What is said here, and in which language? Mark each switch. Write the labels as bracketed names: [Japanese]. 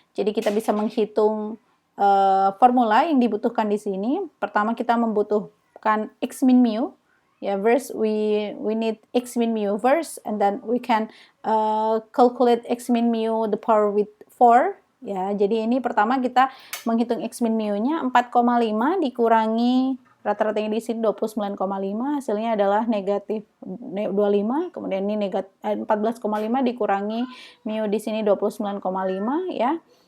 [Indonesian] Jadi kita bisa menghitung formula yang dibutuhkan di sini. Pertama kita membutuhkan x min mu. Ya, [English] first we need x min mu first, and then we can calculate x min mu the power with 4. [Indonesian] Ya, jadi ini pertama kita menghitung x min mu-nya 4,5 dikurangi rata-ratanya di sini 29,5, hasilnya adalah negatif 25, kemudian ini negatif 14,5 dikurangi mu di sini 29,5 ya.